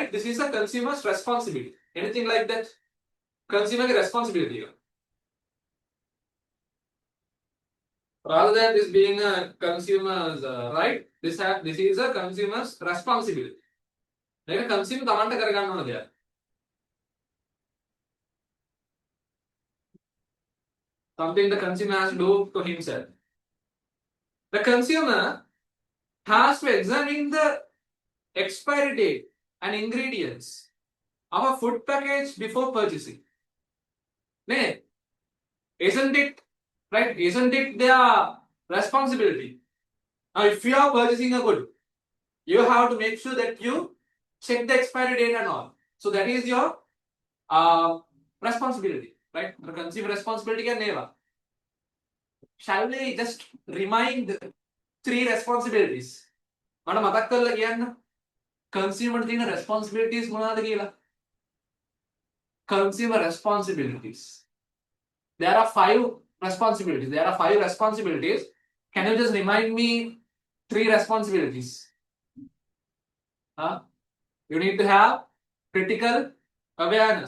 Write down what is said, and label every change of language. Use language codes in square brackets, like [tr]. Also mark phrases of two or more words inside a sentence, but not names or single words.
[en] This is a consumer's responsibility. Anything like that? Consumer responsibility. Rather than this being a consumer's right, this is a consumer's responsibility. Like a consumer [si] තමන්ට කරගන්න ඕන දෙයක්. [en] Something the consumer has to do to himself. The consumer has to examine the expiry date and ingredients of a food package before purchasing. Isn't it right? Isn't it their responsibility? Now, if you are purchasing a good, you have to make sure that you check the expiry date and all. So that is your responsibility, right? The consumer responsibility can never. Shall we just remind 3 responsibilities? [si] මට මතක් කරලා කියන්න. Consumer තියෙන responsibilities මොනවද කියලා? [en] Consumer responsibilities. There are 5 responsibilities. Can you just remind me 3 responsibilities? You need to have critical awareness.